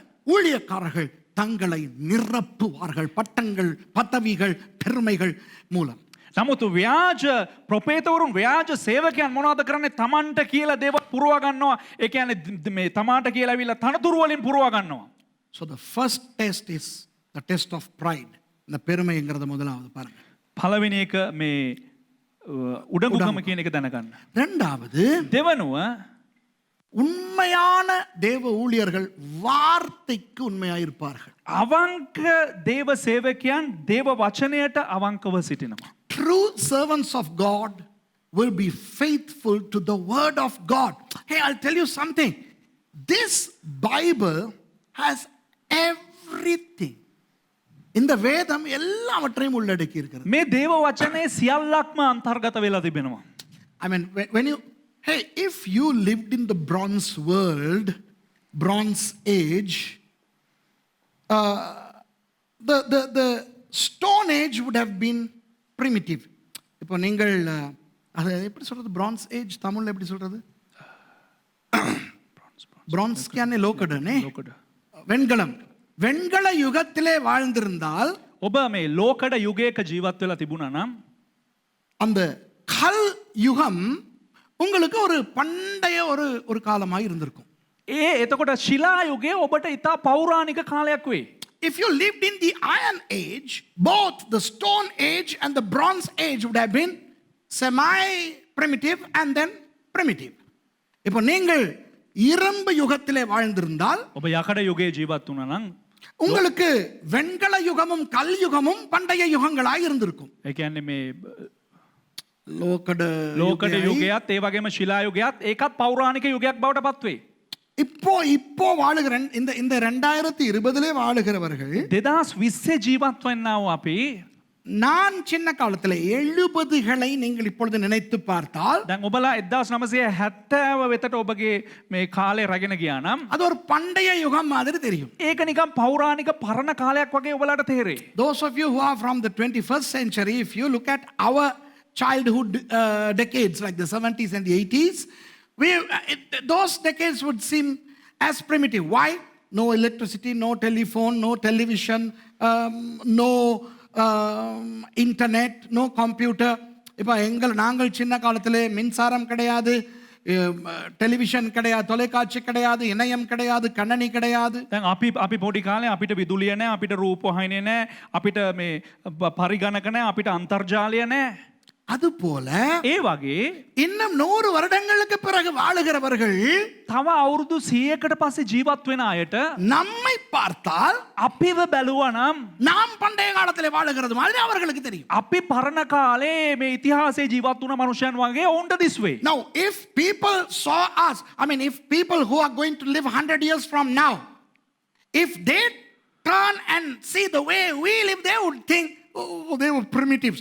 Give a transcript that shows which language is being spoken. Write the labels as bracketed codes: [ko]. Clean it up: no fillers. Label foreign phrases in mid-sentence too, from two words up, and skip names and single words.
[ta] ஆனால் கள்ள ஊழியக்காரர்கள் தங்களை நிரப்புவார்கள் பட்டங்கள் பதவிகள் பெருமைகள் மூலம். [si] නමුත් ව්‍යාජ ප්‍රපේතවරුන් ව්‍යාජ සේවකයන් මොනවද කරන්නේ? තමන්ට කියලා දේවල් පුරවා ගන්නවා. ඒ කියන්නේ මේ තමාට කියලා ඇවිල්ලා තනතුරු වලින් පුරවා ගන්නවා. [en] So the first test is the test of pride. [ta] இந்த பெருமைங்கிறத முதலாவது பாருங்க. [si] පළවෙනි එක මේ උඩඟුකම කියන එක දැනගන්න. [ta] இரண்டாவது [si] දෙවනුව [ta] உண்மையான தேவ ஊழியர்கள் வார்த்தைக்கு உண்மையாயிருப்பார்கள். [si] අවංක දේව සේවකයන් දේව වචනයට අවංකව සිටිනවා. [en] True servants of God will be faithful to the word of God. Hey, I'll tell you something. This Bible has everything. [ta] இந்த வேதம் எல்லாவற்றையும் உள்ளடக்கி இருக்கிறது. [si] මේ දේව වචනේ සියල්ලක්ම අන්තර්ගත වෙලා තිබෙනවා. [en] I mean, when you, hey, if you lived in the bronze world, bronze age, the stone age would have been primitive. [ta] இப்போ நீங்கள் அது எப்படி சொல்றது? [en] bronze age [ta] தமிழ்ல எப்படி சொல்றது? [si] bronze කියන්නේ ලෝකඩනේ. [ta] வெண்கலம். வெண்கல யுகத்திலே வாழ்ந்திருந்தால் [si] ඔබ මේ ලෝකඩ යුගයක ජීවත් වෙලා තිබුණා නම් [ta] அந்த கல் யுகம் உங்களுக்கு ஒரு பண்டைய ஒரு காலமாக இருந்திருக்கும். [si] එතකොට ශිලා යුගය ඔබට ඉතා පෞරාණික කාලයක් වේ. [en] If you lived in the iron age, both the stone age and the bronze age would have been semi-primitive and then primitive. [ta] இப்போ நீங்கள் இரும்பு யுகத்திலே வாழ்ந்திருந்தால் [si] ඔබ යකඩ යුගයේ ජීවත් වුණා නම් [ta] உங்களுக்கு வெண்கல யுகமும் கல் யுகமும் பண்டைய யுகங்களாய் இருந்திருக்கும். [si] ඒ කියන්නේ මේ லோகட ලෝකඩ යුගයත් ඒ වගේම ශිලා යුගයත් ඒකත් පෞරාණික යුගයක් බවට පත් වේ. [ta] இப்போ வாழுகிற இந்த 2020லே வாழுகிறவர்கள் [si] 2020 ජීවත් වෙන්නා වූ අපි [ta] நான் சின்ன காலத்தில் 70களை நீங்கள் இப்பொழுது நினைத்து பார்த்தால் [si] දැන් ඔබලා 1970 වෙතට ඔබගේ මේ කාලේ රැගෙන ගියා නම් [ta] அது ஒரு பண்டைய யுகம் மாதிரி தெரியும். [si] ඒක නිකන් පෞරාණික පරණ කාලයක් වගේ ඔබලාට තේරෙයි. [en] Those of you who are from the 21st century, if you look at our childhood decades like the 70s and the 80s, those decades would seem as primitive. Why? No electricity, no telephone, no television, no internet, no computer. [ta] இப்போ நாங்கள் சின்ன காலத்தில் மின்சாரம் கிடையாது, டெலிவிஷன் கிடையாது, தொலைக்காட்சி கிடையாது, இணையம் கிடையாது, கண்ணனி கிடையாது. [si] දැන් අපි පොඩි කාලේ අපිට විදුලිය නැහැ, අපිට රූපවාහිනිය නැහැ, අපිට මේ පරිගණක නැහැ, අපිට අන්තර්ජාලය නැහැ. [ta] அது போல [si] ඒ වගේ [ta] இன்னும் 100 வருடங்களுக்கு பிறகு வாழுகிறவர்கள் [si] තව අවුරුදු 100කට පස්සේ ජීවත් වෙන අයට [ta] நம்மை பார்த்தால் [si] අපිව බැලුවා නම් [ta] நாம் பண்டைய காலத்திலே வாழுகிறது மாதிரி அவர்களுக்கு தெரியும். [si] අපි පරණ කාලේ මේ ඉතිහාසයේ ජීවත් වුණ මනුෂ්‍යයන් වගේ ඔවුන්ට දිස්වේ. [en] Now if people saw us, I mean if people who are going to live 100 years from now, if they turn and see the way we live, they would think, oh, they were primitives.